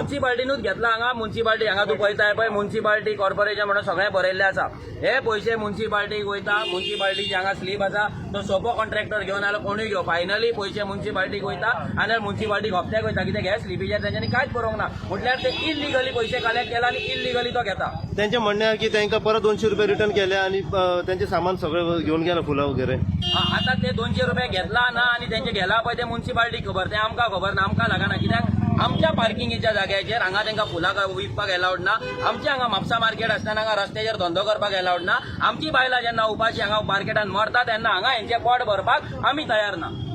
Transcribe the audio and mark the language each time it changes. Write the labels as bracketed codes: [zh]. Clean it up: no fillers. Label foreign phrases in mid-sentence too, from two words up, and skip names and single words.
[kok] म्युन्सिपाल्टीनूच घेतला हांगा। म्युन्सिपाल्टी हांगा तूं पळयताय पळय म्युन्सिपाल्टी कॉर्पोरेशन म्हणून सगळें बरयल्लें आसा। हे पयशे म्युन्सिपाल्टीक वयता, म्युन्सिपाल्टीची हांगा स्लीप आसा, तो सोपो कॉन्ट्रॅक्टर घेवन आलो कोणूय घेव, फायनली पयशे म्युन्सिपाल्टीक वयता आनी म्युन्सिपाल्टीक हप्त्याक वयता। कित्याक हे स्लिपीचेर तेंच्यांनी कांयच बरोवंक ना, म्हटल्यार ते इल्लिगली पयशे कलेक्ट केला आनी इल्लिगली तो घेता। [mr] त्यांचे म्हणणे आहे की त्यांना परत 200 रुपये रिटर्न केले आणि त्यांचे सामान सगळं घेऊन गेला, फुलं वगैरे। [kok] आता ते 200 रुपये घेतला ना आणि त्यांचे गेला पळय ते म्युन्सिपाल्टीक खबर, ते आमकां खबर ना, आमकां लागना। कित्याक आमच्या पार्किंगेच्या जाग्याचेर हांगा तांकां फुलां विकपाक अलाउड ना। आमच्या हांगा म्हापसा मार्केट आसतना हांगा रस्त्याचेर धंदो करपाक अलाउड ना। आमची बायलां जेन्ना उपाशी हांगा मार्केटान मरता तेन्ना हांगा हेंचे पोट भरपाक आमी तयार ना।